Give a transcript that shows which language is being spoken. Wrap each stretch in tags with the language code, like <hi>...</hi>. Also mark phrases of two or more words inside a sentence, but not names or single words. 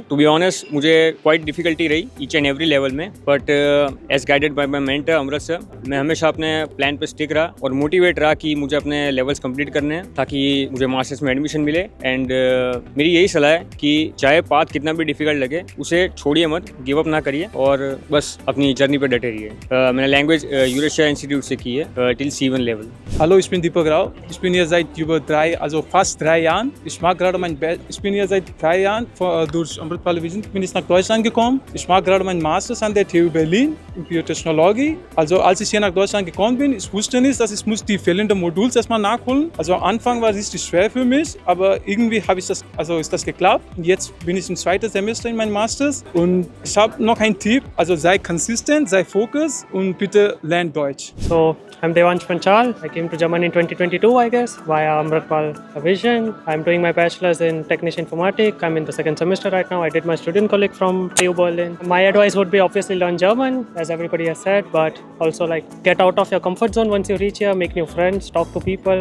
<en>to be honest</en> <hi>मुझे</hi> <en>quite difficulty</en> <hi>रही</hi> <en>each and every level</en> <hi>में,</hi> <en>but as guided by my mentor</en> <hi>अमृत सर, मैं हमेशा अपने प्लान पे स्टिक रहा और मोटिवेट रहा कि मुझे अपने</hi> <en>levels complete</en> <hi>करने हैं ताकि मुझे मास्टर्स में एडमिशन मिले। एंड मेरी यही सलाह है कि चाहे पाथ कितना भी डिफिकल्ट लगे उसे छोड़िए मत,</hi> <en>give up</en> <hi>ना करिए और बस अपनी जर्नी पे डटे रहिए। मैंने लैंग्वेज यूरेशिया इंस्टीट्यूट से की है</hi> <en>till C1 level.</en> <de>Hallo, ich bin Deepak Rao. Ich bin hier seit fast 3 Jahren. Ich mache gerade ich bin hier seit 3 Jahren durch Amritpala Vision bin ich nach Deutschland gekommen. Ich mache gerade meinen Masters an der TU Berlin in Biotechnologie. Also als ich hier nach Deutschland gekommen bin, ich wusste nicht, dass ich muss die fehlenden Moduls erstmal nachholen. Also am Anfang war es richtig schwer für mich, aber irgendwie habe ich ist das geklappt. Und jetzt bin ich im 2. Semester in meinem Masters und ich habe noch einen Tipp. Also sei consistent, sei focused und bitte lern Deutsch.</de> <en>So I'm Devansh Panchal. I came to Germany in 2022, I guess, via Amritpala Vision. I'm doing my bachelor's in technician informatics. I'm in the 2nd semester right now. I did my student colleague from TU Berlin. My advice would be obviously learn German, as everybody has said, but also like get out of your comfort zone once you reach here, make new friends, talk to people.</en>